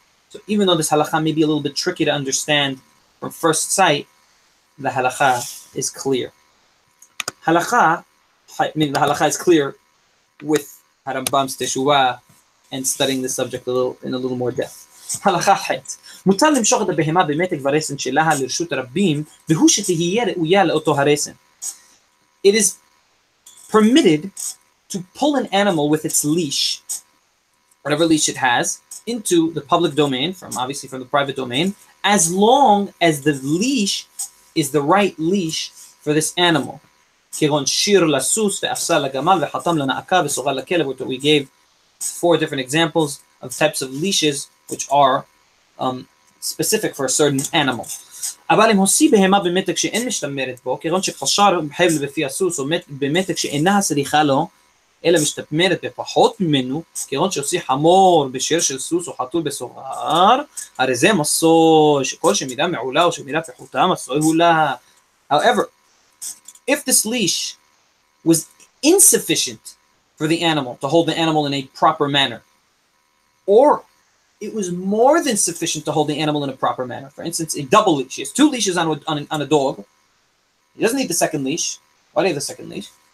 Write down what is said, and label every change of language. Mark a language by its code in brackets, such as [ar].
[en] So even though this halacha may be a little bit tricky to understand from first sight, the halacha is clear. The halacha is clear with Harambam's Teshuvah and studying the subject in a little more depth. [he] הלכה ח' מותר למשוך את הבהמה במתק ורסן שלה לרשות הרבים, והוא שתהיה ראויה לאותו הרסן. [en] It is permitted to pull an animal with its leash, whatever leash it has, into the public domain, obviously from the private domain, as long as the leash is the right leash for this animal. [he] כגון שיר לסוס ואפסה לגמל וחתם לנעקה וסוגר לכלב. [en] We gave 4 different examples of types of leashes which are specific for a certain animal. [he] אבל אם הוציא בהמה במתק שאין משתמרת בו, כגון שחשר חבל בפי הסוס או במתק שאינה הסריחה לו, אלא משתמרת בפחות ממנו, כגון שהוציא חמור בשיר של סוס או חתול בסוגר, הרי זה מסוי, שכל שמידה מעולה או שמידה פחותה מסוי הוא לה. [en] However, if this leash was insufficient for the animal, to hold the animal in a proper manner, or it was more than sufficient to hold the animal in a proper manner. For instance, a double leash. He has 2 leashes on a dog. He doesn't need the second leash. Why do you have the second leash?